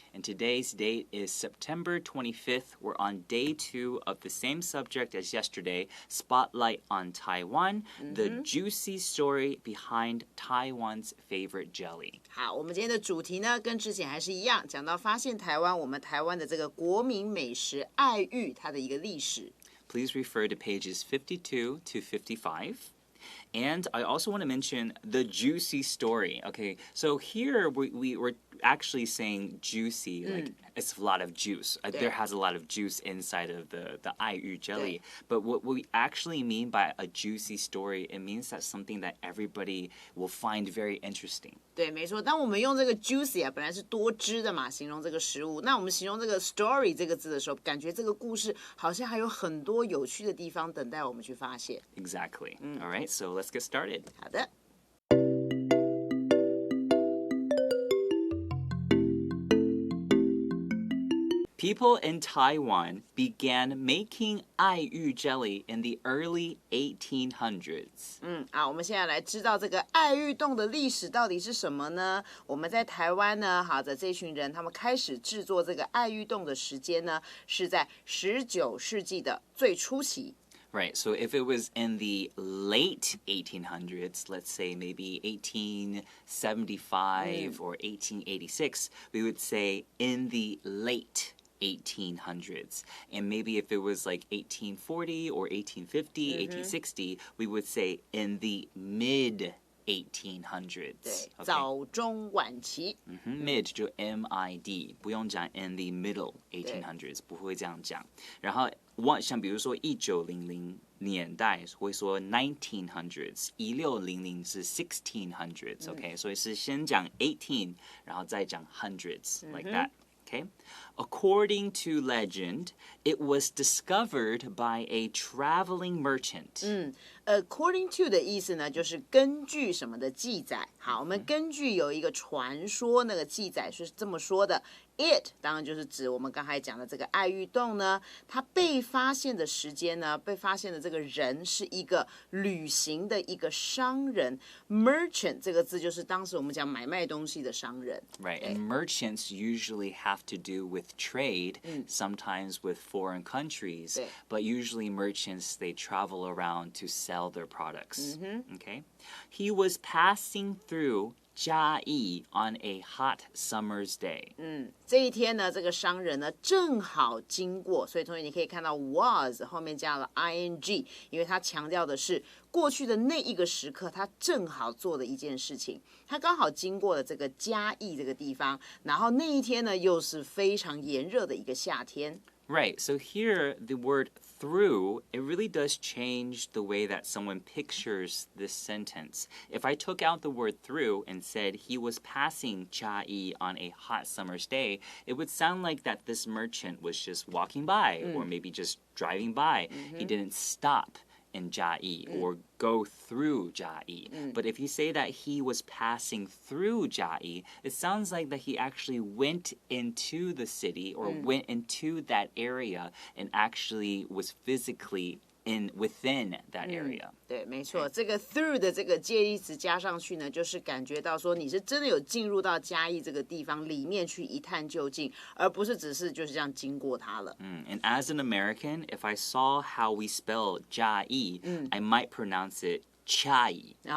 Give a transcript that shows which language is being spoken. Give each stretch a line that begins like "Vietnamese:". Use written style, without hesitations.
English: And today's date is September 25th. We're on day 2 of the same subject as yesterday, Spotlight on Taiwan, the juicy story behind Taiwan's favorite jelly.
Chinese: 好，我们今天的主题呢，跟之前还是一样，讲到发现台湾，我们台湾的这个国民美食爱玉，它的一个历史。
English: Please refer to pages 52 to 55.And I also want to mention the juicy story. Okay, so here we're actually saying juicy, like it's a lot of juice. There has a lot of juice inside of the 爱玉 jelly. But what we actually mean by a juicy story, it means that something that everybody will find very interesting.
Chinese: 对，没错。当我们用这个 juicy 啊，本来是多汁的嘛，形容这个食物。那我们形容这个 story 这个字的时候，感觉这个故事好像还有很多有趣的地方等待我们去发现。
English: Exactly. All right, so let's get started.
Chinese: 好的。
English: People in Taiwan began making 爱玉 jelly in the early 1800s.
Chinese: 我们现在来知道这个爱玉冻的历史到底是什么呢？我们在台湾呢，好的这群人他们开始制作这个爱玉冻的时间呢，是在19世纪的最初期。
English: Right, so if it was in the late 1800s, let's say maybe 1875 or 1886, we would say in the late 1800s. And maybe if it was like 1840 or 1850, 1860, we would say in the mid 1800s.
Chinese: 对，早中晚期。 Mid 就 MID， 不用讲
English: in the middle 1800s，
Chinese: 不会这样讲。然后像比如说1900年代会说 1900s， 1600是 1600s， OK， 所以是先讲18， 然后再讲
English: hundreds like that。 Okay. According to legend, it was discovered by a traveling merchant.
Chinese: According to 的意思呢，就是根据什么的记载。好，我们根据有一个传说，那个记载是这么说的。 It 当然就是指我们刚才讲的这个爱玉冻呢，它被发现的时间呢，被发现的这个人是一个旅行的一个商人。 Merchant 这个字就是当时我们讲买卖东西的商人。
English: Right, and merchants usually have to do with trade, sometimes with foreign countries, but usually merchants, they travel around to sell their products. Okay? He was passing through嘉义 on a hot summer's day.
Chinese: 这一天呢，这个商人呢正好经过，所以同学你可以看到 was 后面加了 ing， 因为他强调的是过去的那一个时刻，他正好做的一件事情。他刚好经过了这个嘉义这个地方，然后那一天呢又是非常炎热的一个夏天。
English: Right, so here the word through, it really does change the way that someone pictures this sentence. If I took out the word through and said he was passing Chiayi on a hot summer's day, it would sound like that this merchant was just walking by or maybe just driving by. He didn't stop in Chiayi or go through Chiayi. But if you say that he was passing through Chiayi, it sounds like that he actually went into the city or went into that area and actually was physically within that area.
Chinese: 对，没错，这个 through 的这个介意词加上去呢，就是感觉到说你是真的有进入到嘉义这个地方里面去一探究竟，而不是只是就是这样经过它了。
English: And as an American, if I saw how we spell 嘉义, I might pronounce it chai.